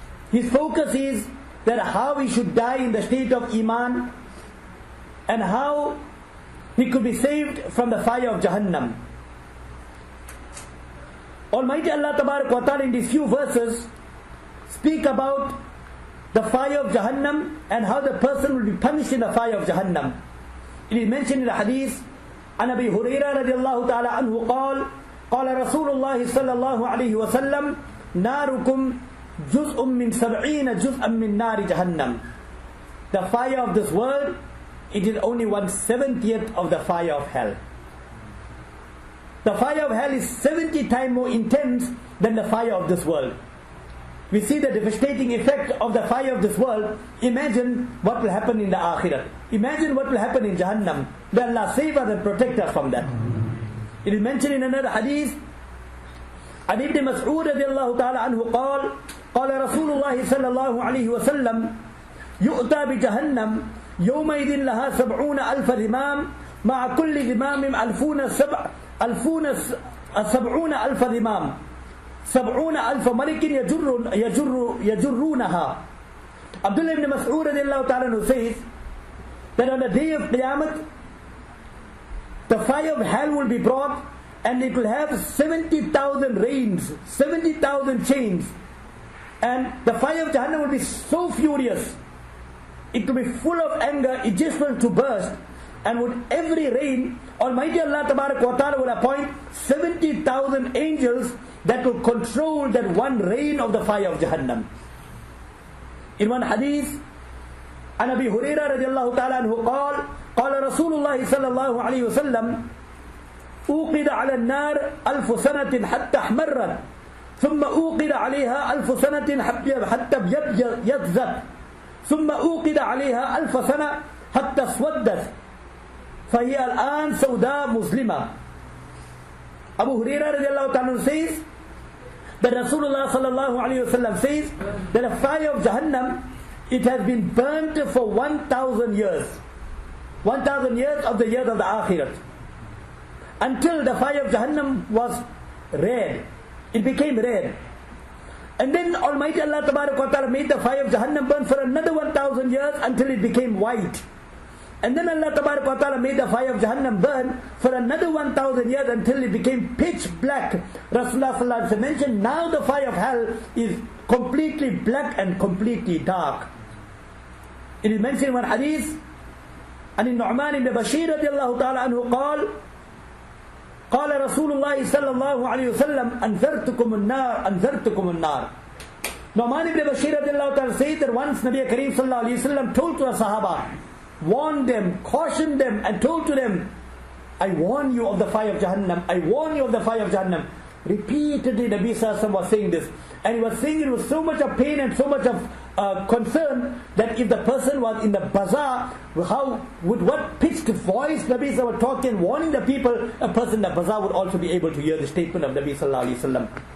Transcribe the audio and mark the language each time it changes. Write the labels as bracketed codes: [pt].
[en] His focus is that how he should die in the state of Iman, and how he could be saved from the fire of Jahannam. Almighty Allah Tabarak wa Ta'ala in these few verses speak about the fire of Jahannam and how the person will be punished in the fire of Jahannam. It is mentioned in the hadith, [ar] عن أبي هريرة رضي الله تعالى عنه قال قال رسول الله صلى الله عليه وسلم ناركم جزء من 70 جزءا من نار جهنم. [en] The fire of this world, it is only 1/70th of the fire of hell. The fire of hell is 70 times more intense than the fire of this world. We see the devastating effect of the fire of this world. Imagine what will happen in the Akhirat. Imagine what will happen in Jahannam. May Allah save us and protect us from that. It is mentioned in another hadith, [ar] عن ابن مسعود رضي الله تعالى عنه قال قال رسول الله صلى الله عليه وسلم يؤتى بجهنم يومئذ لها 70,000 ذمام مع كل ذمام 70,000 ذمام 70,000 ملك يجرونها. [en] Abdullah ibn Mas'ud radiallahu ta'ala says that on the day of Qiyamah, the fire of hell will be brought, and it will have 70,000 reins, 70,000 chains, and the fire of Jahannam will be so furious, it will be full of anger, it just wants to burst. And with every reign, Almighty Allah Tabarak wa Ta'ala will appoint 70,000 angels that will control that one reign of the fire of Jahannam. In one hadith, [ar] عن أبي هريرة رضي الله تعالى عنه قال قال رسول الله صلى الله عليه وسلم أوقد على النار 1000 سنة حتى احمرت ثم أوقد عليها 1000 سنة حتى يبيضت ثم أوقد عليها 1000 سنة حتى اسودت فهي الآن سوداء مسلمة. [en] Abu Hurairah radiallahu ta'ala says that Rasulullah sallallahu alayhi wa sallam says that the fire of Jahannam, it has been burnt for 1,000 years. 1,000 years of the years of the Akhirat. Until the fire of Jahannam was red. It became red. And then Almighty Allah Tabarak wa Ta'ala made the fire of Jahannam burn for another 1,000 years until it became white. And then Allah Tabarak wa Ta'ala made the fire of Jahannam burn for another 1,000 years until it became pitch black. Rasulullah sallallahu alaihi wasallam mentioned, now the fire of hell is completely black and completely dark. It is mentioned in one hadith, [ar] عن النعمان بن بشير رضي الله تعالى عنه قال قال رسول الله صلى الله عليه وسلم أنذرتكم النار. [en] Nu'man ibn Bashir radiallahu ta'ala says that once Nabi Kareem sallallahu alayhi wa sallam told to the Sahaba, warned them, cautioned them, and told to them, I warn you of the fire of Jahannam, I warn you of the fire of Jahannam. Repeatedly Nabi sallallahu alayhi wa sallam was saying this, and he was saying it with so much of pain and so much of concern that if the person was in the bazaar, with what pitched voice Nabi sallallahu was talking, warning the people, a person in the bazaar would also be able to hear the statement of Nabi sallallahu alayhi wa sallam.